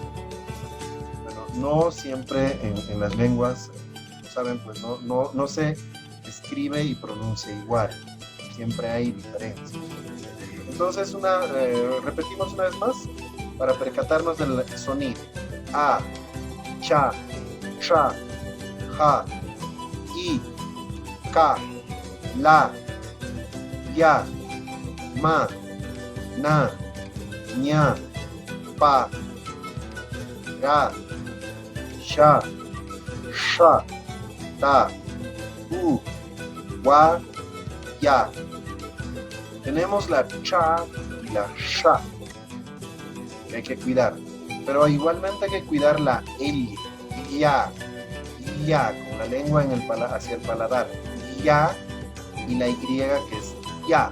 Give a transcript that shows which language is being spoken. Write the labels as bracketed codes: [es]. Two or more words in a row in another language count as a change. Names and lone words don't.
[es] Bueno, no siempre en las lenguas, saben, pues no se escribe y pronuncia igual. siempre hay diferencias. Entonces, repetimos una vez más para percatarnos del sonido. A, cha, cha, ja, i, ka, la, ya, ma, na, ña, pa, ga, sha, sha, ta, u, wa, ya. Tenemos la cha y la sha, que hay que cuidar. Pero igualmente hay que cuidar la L, ya, con la lengua hacia el paladar. Ya, y la Y que es ya.